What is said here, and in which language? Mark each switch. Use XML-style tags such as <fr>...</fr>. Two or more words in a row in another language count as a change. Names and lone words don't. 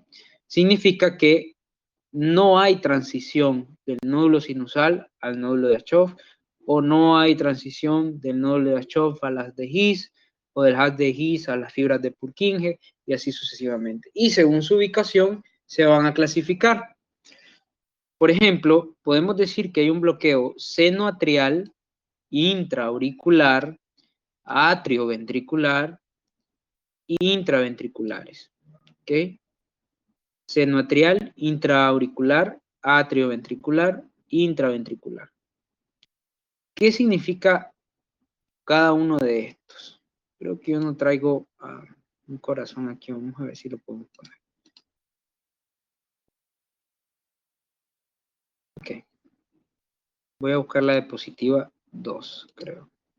<es>Significa que no hay transición del nódulo sinusal al nódulo de Aschoff, o no hay transición del nódulo de Aschoff a las de His, o del haz de His a las fibras de Purkinje, y así sucesivamente. Y según su ubicación, se van a clasificar. Por ejemplo, podemos decir que hay un bloqueo senoatrial, intraauricular, atrioventricular e intraventriculares. ¿Ok? Senoatrial, intraauricular, atrioventricular, intraventricular. ¿Qué significa cada uno de estos? Creo que yo no traigo un corazón aquí. Vamos a ver si lo podemos poner. Ok. Voy a buscar la diapositiva 2, creo.</es>